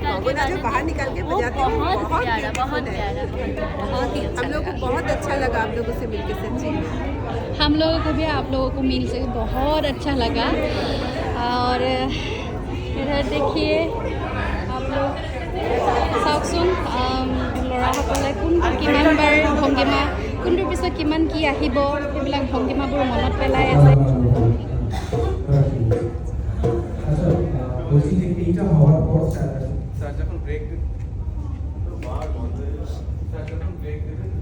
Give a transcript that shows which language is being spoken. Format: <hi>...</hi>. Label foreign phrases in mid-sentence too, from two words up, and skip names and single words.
<hi>गगुना जो बाहर निकाल के वो बजाते हैं, वो बहुत बहुत प्यारा, बहुत beautiful है। प्यारा, बहुत प्यारा। बहुत ही अच्छा हम लोग को लगा। बहुत अच्छा लगा आप लोगों से मिलकर सच्ची में। हम लोगों को भी आप लोगों को मिल से बहुत अच्छा लगा। और इधर देखिए आप लोग</hi> <as>চাওকচোন ল'ৰাসকলে কোনটো কিমানবাৰ ভংগীমা, কোনটোৰ পিছত কিমান কি আহিব, সেইবিলাক ভংগীমাবোৰ মনত পেলাই আছে।</as> <bn>আচ্ছা বলছি যে এইটা হওয়ার পর স্যার যখন ব্রেক</bn>